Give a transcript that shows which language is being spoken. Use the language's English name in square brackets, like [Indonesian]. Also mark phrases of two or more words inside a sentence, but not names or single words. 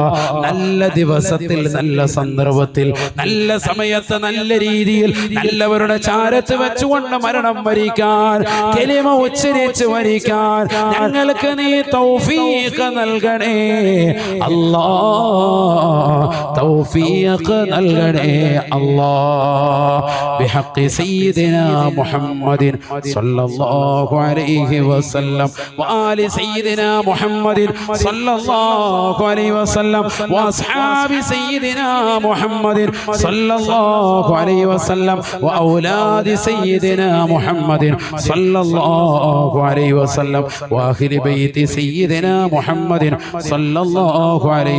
[Malayalam] നല്ല ദിവസത്തിൽ, നല്ല സന്ദർഭത്തിൽ, നല്ല സമയത്ത്, നല്ല രീതിയിൽ നല്ലവരുടെ ചാരത്ത് വെച്ചുകൊണ്ട് മരണം വരിക്കാൻ, കലിമ ഉച്ചരിച്ച് വരിക്കാൻ ഞങ്ങൾക്ക് നീ തൗഫീഖ് നൽകണേ അല്ലാഹ്. തൗഫീഖ് നൽകണേ അല്ലാഹ്. [Arabic] بحق سيدنا محمد صلى الله عليه وسلم وآل سيدنا محمد صلى الله عليه وسلم وأصحاب سيدنا محمد صلى الله عليه وسلم وأولاد سيدنا محمد صلى الله عليه وسلم وآخر بيت سيدنا محمد صلى الله عليه